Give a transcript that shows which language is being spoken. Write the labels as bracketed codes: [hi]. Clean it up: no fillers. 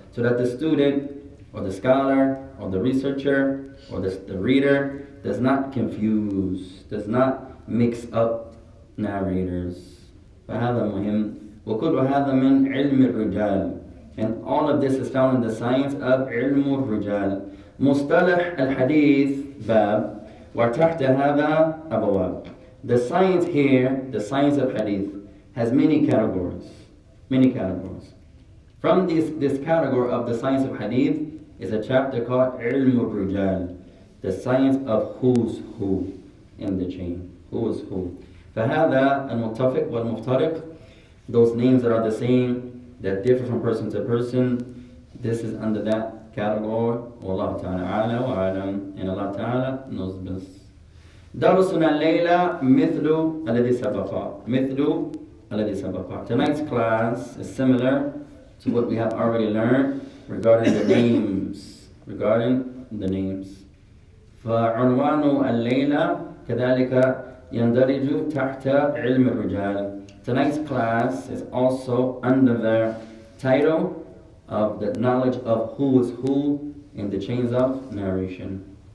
[en] So that the student or the scholar or the researcher or the reader does not confuse, does not mix up narrators. [ar] فهذا مهم. وكل هذا من علم الرجال. [en] And all of this is found in the science of علم الرجال. [ar] مصطلح الحديث باب وتحت هذا أبواب. [en] The science here, the science of hadith, has many categories. Many categories. From this category of the science of hadith is a chapter called علم الرجال. The science of who's who in the chain. Who is who. [ar] فهذا المتفق والمفترق, [en] those names that are the same, that differ from person to person, this is under that category. [ar] Wallahu ta'ala a'la wa a'lam. [en] And Allah ta'ala knows best. [ar] درسنا الليلة مثل الذي سبق. مثل الذي سبق. [en] Tonight's class is similar to what we have already learned regarding the names. Regarding the names. [ar] فعنوان الليلة كذلك يندرج تحت علم الرجال. [en] Tonight's class is also under the title of the knowledge of who is who in the chains of narration.